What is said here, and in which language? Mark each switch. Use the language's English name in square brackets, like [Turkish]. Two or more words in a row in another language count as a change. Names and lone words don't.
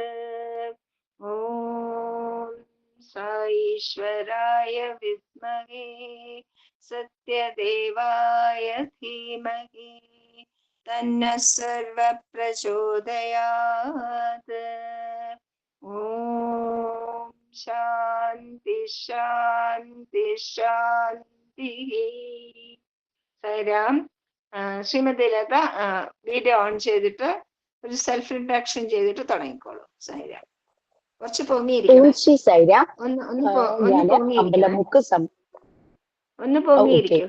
[Sanskrit] ॐ ईश्वराय विद्महे सत्यदेवाय धीमहि तन्नः सर्वः प्रचोदयात्। ॐ शान्ति शान्ति शान्तिः. [Malayalam] സായിരാം. ശ്രീമതി ലത [English] video on [Malayalam] ചെയ്തിട്ട് ഒരു [English] self introduction [Malayalam] ചെയ്തിട്ട് തുടങ്ങിക്കോളൂ. സായിരാം. കുറച്ച് പൊങ്ങിയിരിക്കണം. ഒന്ന് പൊങ്ങിയിരിക്കും.